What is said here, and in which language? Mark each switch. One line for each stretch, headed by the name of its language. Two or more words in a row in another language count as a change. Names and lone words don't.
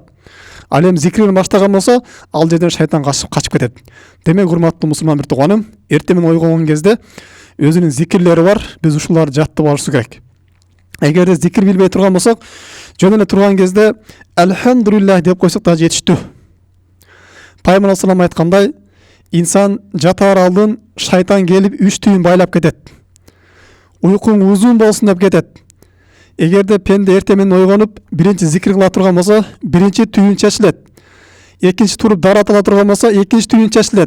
Kyrgyz: Ал эми зикир менен баштаган болсо, ал жерден шайтан качып кетет. Демек, урматтуу мусулман бир тууганым, эрте менен ойгонгон кезде өзүнүн зикирлери бар, биз ушуларды жаттап алышыбыз керек. Эгерде зикир билбей турган болсок, жөн эле турган кезде "Алхамдулиллах" деп койсок да жетиштүү. Пайгамбар
Arabic: صلى الله عليه وسلم
Kyrgyz: айткандай, инсан жатаар алдын шайтан келип 3 түйүн байлап кетет. Уйкуң узун болсун деп кетет. Эгерде пенде эртең менен ойгонуп биринчи зикир кыла турган болсо, биринчи түйүн чечилет. Экинчи туруп дарат ала турган болсо, экинчи түйүн чечилет.